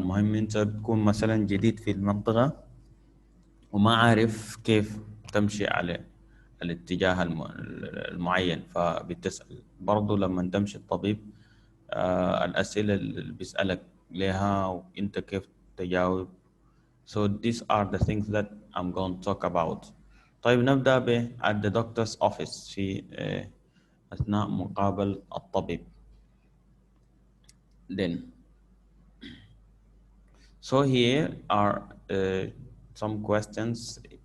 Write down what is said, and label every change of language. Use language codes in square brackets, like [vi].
[ar] المهم أنت بتكون مثلا جديد في المنطقة وما عارف كيف تمشي على الاتجاه المعين، فبتسأل. برضو لما تمشي الطبيب الأسئلة اللي بيسألك لها وأنت كيف تجاوب. [en] So these are the things that I'm going to talk about. [ar] طيب نبدأ [en] at the doctor's office [ar] في أثناء مقابلة الطبيب. [en] Then so here are some questions.